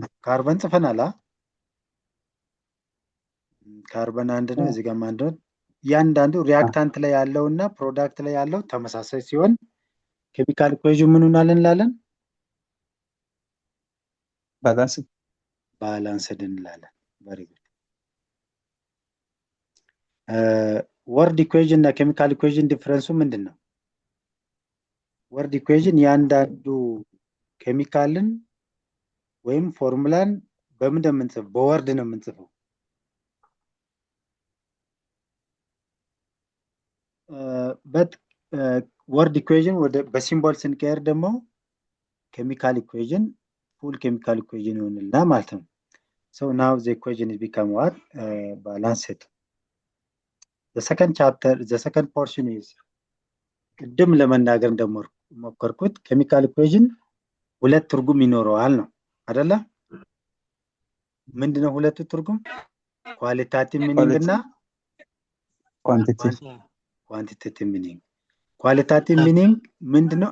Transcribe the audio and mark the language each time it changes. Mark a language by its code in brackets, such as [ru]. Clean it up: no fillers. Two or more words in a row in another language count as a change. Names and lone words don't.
[am] ካርበን ጽፈናል። ካርበን 1 ነው። እዚህ ጋር 1 ነው። ያንዳንዱ ሪአክታንት ላይ ያለውና ፕሮዳክት ላይ ያለው ተመሳሳይ ሲሆን [en] chemical equation [am] ምን እንላለን? ባላንስድ እንላለን። [en] very good። word equation [am] እና [en] chemical equation [am] ዲፈረንሱ ምንድነው? [en] word equation [am] ያንዳንዱ ኬሚካልን ወይም ፎርሙላን በምን እንደምንጽፈው በወርድ ነው የምንጽፈው። በት [en] word equation [am] ወደ በሲምቦል ስንቀየር ደግሞ [en] chemical equation full chemical equation [am] ይሆንልናል ማለት ነው። [en] So now the equation is become what? Balanced. The second portion is [am] ቅድም ለመናገር እንደሞከርኩት [en] chemical equation [am] ሁለት ትርጉም ይኖረዋል ነው አይደለ? ምንድነው ሁለቱ ትርጉም? [en] qualitative meaning እና quantitative meaning። qualitative meaning ምንድነው?